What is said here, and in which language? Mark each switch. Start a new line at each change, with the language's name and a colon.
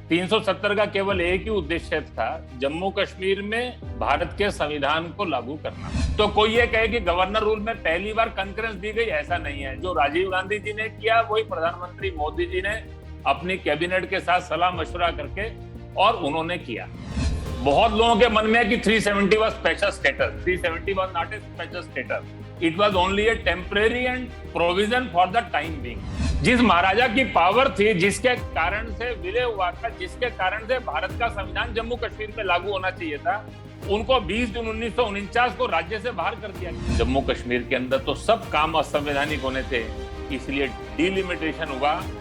Hindi: 370 का केवल एक ही उद्देश्य था, जम्मू कश्मीर में भारत के संविधान को लागू करना। तो कोई ये कहे कि गवर्नर रूल में पहली बार कंकरेंस दी गई, ऐसा नहीं है। जो राजीव गांधी जी ने किया वही प्रधानमंत्री मोदी जी ने अपनी कैबिनेट के साथ सलाह मशवरा करके और उन्होंने किया। बहुत लोगों के मन में है कि
English: 370 was special status. 370 was not a special status. It was only a temporary and provision for the time being.
Hindi: जिस महाराजा की पावर थी, जिसके कारण से विलय हुआ था, जिसके कारण से भारत का संविधान जम्मू कश्मीर में लागू होना चाहिए था, उनको 20 जून 1949 को राज्य से बाहर कर दिया। जम्मू कश्मीर के अंदर तो सब काम असंवैधानिक होने थे, इसलिए डिलिमिटेशन हुआ।